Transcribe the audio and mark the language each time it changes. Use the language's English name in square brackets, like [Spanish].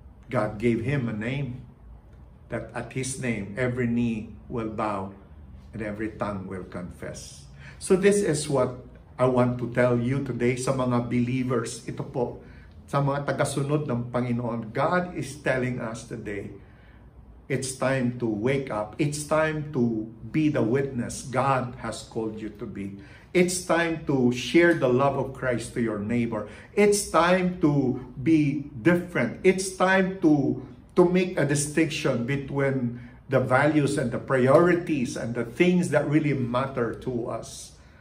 [English] God gave him a name, that at his name every knee will bow and every tongue will confess. So this is what I want to tell you today [Filipino] sa mga [English] believers. [Filipino] Ito po, sa mga tagasunod ng Panginoon. [English] God is telling us today, it's time to wake up. It's time to be the witness God has called you to be. It's time to share the love of Christ to your neighbor. It's time to be different. It's time to make a distinction between the values and the priorities and the things that really matter to us.